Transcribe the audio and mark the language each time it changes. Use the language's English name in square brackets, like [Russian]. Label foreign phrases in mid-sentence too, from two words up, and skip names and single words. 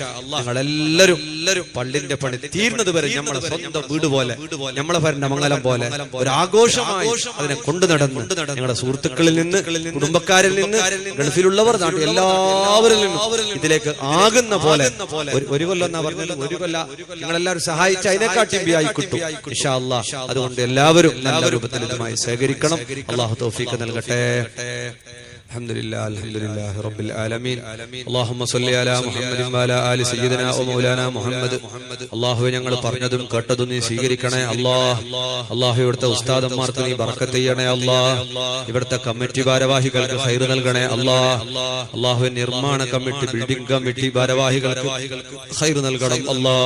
[Malayalam] ഞങ്ങളെല്ലാവരും പള്ളിന്റെ പണി തീർന്നത് വരെ നമ്മളെ സ്വന്തം വീട് പോലെ, നമ്മളെ ഭരണ മംഗലം പോലെ ഒരു ആഘോഷമായി അതിനെ കൊണ്ടു നടന്ന് ഞങ്ങളുടെ സുഹൃത്തുക്കളിൽ നിന്ന്, കുടുംബക്കാരിൽ നിന്ന്, ഗൾഫിലുള്ളവർ, നാട്ടിൽ എല്ലാവരിൽ നിന്നും ഇതിലേക്ക് ആകുന്ന പോലെ ഒരു കൊല്ലം എന്നാ പറഞ്ഞത്, ഒരു കൊല്ല നിങ്ങളെല്ലാവരും സഹായിച്ച അതിനെക്കാട്ടി ആയി കിട്ടും [Arabic] إن شاء الله. [Malayalam] അതുകൊണ്ട് എല്ലാവരും നല്ല രൂപത്തിൽ ഇതുമായി സഹകരിക്കണം. അല്ലാഹു തൗഫീഖ് നൽകട്ടെ. [Arabic] الحمدلله رب العالمين اللهم صل على محمد وعلى آل سيدنا ومولانا محمد. [Malayalam] അല്ലാഹുവേ, ഞങ്ങൾ പറഞ്ഞതും കേട്ടതും നീ സ്വീകരിക്കണേ അല്ലാഹ്. അല്ലാഹു ഇവിടുത്തെ ഉസ്താദന്മാർക്ക് നീ ബർക്കത്ത് ചെയ്യണേ അല്ലാഹ്. ഇവിടുത്തെ കമ്മിറ്റി ഭാരവാഹികൾക്ക് ഖൈർ നൽകണേ അല്ലാഹ്. അല്ലാഹുവേ, നിർമ്മാണ കമ്മിറ്റി, [English] building committee [Malayalam] ഭാരവാഹികൾക്ക് ഖൈർ നൽകണം അല്ലാഹ്.